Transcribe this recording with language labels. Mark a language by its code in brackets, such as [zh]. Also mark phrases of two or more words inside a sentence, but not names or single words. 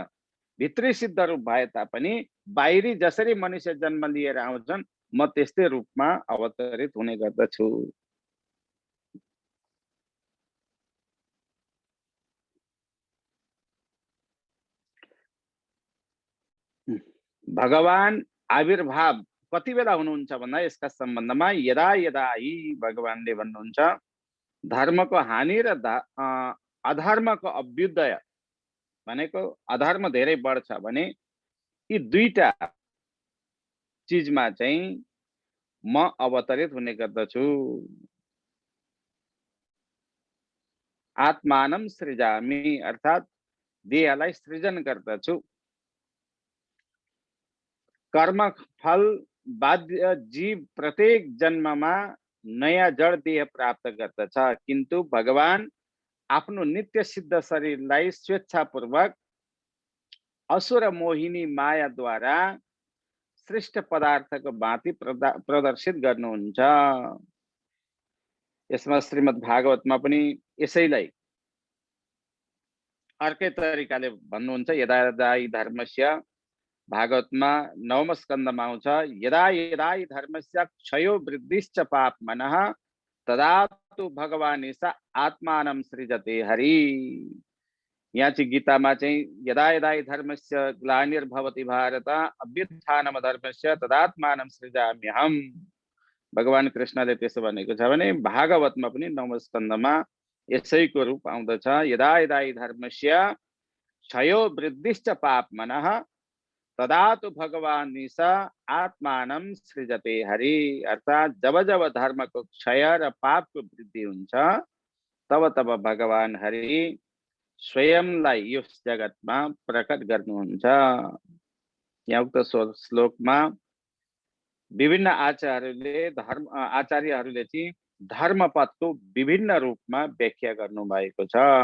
[ne] भित्री सिद्ध रूप भए तापनि बाहिरी जसरी मनुष्य जन्म लिएर आउँछन्, म त्यस्तै रूपमा अवतरित हुने गर्दछु। भगवान आविर्भाव कति बेला हुनुहुन्छ भन्दा यसका सम्बन्धमा [sa] यदा यदा ही [ne] भगवानले भन्नुहुन्छ धर्मको हानि र अधर्मको अभ्युदय भनेको अधर्म धेरै बढ्छ भने यी दुईटा चीजमा चाहिँ म अवतरित हुने गर्दछु। [sa] आत्मानं सृजामि, [ne] अर्थात देहलाई सृजन गर्दछु। कर्म फल बाध्य जीव प्रत्येक जन्ममा नयाँ जड देह प्राप्त गर्दछ, किन्तु भगवान आफ्नो नित्य सिद्ध शरीरलाई स्वेच्छापूर्वक असुर मोहिनी मायाद्वारा श्रेष्ठ पदार्थको भाँति प्रदर्शित गर्नुहुन्छ। यसमा श्रीमद् भागवतमा पनि यसैलाई अर्कै तरिकाले भन्नुहुन्छ, [sa] यदा यदा हि धर्मस्य, [ne] भागवतमा 9औं स्कन्धमा आउँछ, [sa] यदा यदा हि धर्मस्य क्षयो वृद्धिश्च पाप्मनः तदा तु भगवान् ईशा आत्मानं सृजते हरि। [ne] यहाँ चाहिँ गीतामा चाहिँ [sa] यदा यदा हि धर्मस्य ग्लानिर्भवति भारत अभ्युत्थानम धर्मस्य तदात्मानं सृजाम्यहम्। [ne] भगवान कृष्णले त्यसो भनेको छ भने भागवतमा पनि 9औं स्कन्धमा यसैको रूप आउँदछ, [sa] यदा यदा हि धर्मस्य क्षयो वृद्धिश्च पाप्मनः तदा तो भगवान ईशा आत्मानं सृजते हरि। [ne] अर्थात जब जब धर्म को क्षय र पाप को वृद्धि हुन्छ तब तब भगवान हरि स्वयंलाई यस जगतमा प्रकट गर्नुहुन्छ। यहाँ उक्त श्लोकमा विभिन्न आचार्यहरूले चाहिँ धर्मपदको विभिन्न रूपमा व्याख्या गर्नुभएको छ।